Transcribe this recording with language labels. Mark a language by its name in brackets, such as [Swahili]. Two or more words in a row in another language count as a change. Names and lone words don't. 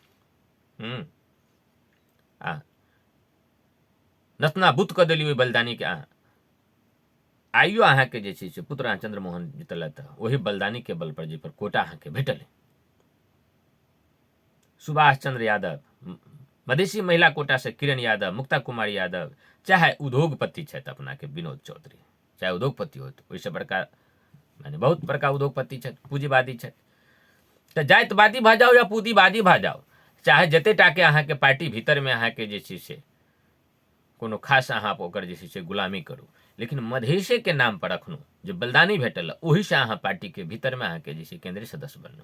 [Maithili] नतनाबूत कऽ देलिए ओहि बलिदानी के। अहाँ आइयो अहाँके जे छै से पुत्र चंद्रमोहन जीतलत वही बलिदानी के बल पर, जे पर कोटा अहाँके भेटल है। सुभाष चंद्र यादव, मधेसी महिला कोटा से किरण यादव, मुक्ता कुमारी यादव, चाहे उद्योगपति छथि अपना के विनोद चौधरी, चाहे उद्योगपति हो, ओहिसे बड़का माने बहुत बड़का उद्योगपति छथि, पूंजीवादी छथि। तऽ जातिवादी भऽ जाओ या पूंजीवादी भऽ जाओ, चाहे जते टाके अहाँके पार्टी भीतर में अहाँके जे छै से कोनो खास अहाँ ओकर जे छै से गुलामी करू, लेकिन मधेशे के नाम पर अखनो जे बलिदानी भेटल ओही से अहाँ पार्टी के भीतर में अहाँके जे छै केंद्रीय सदस्य बनू।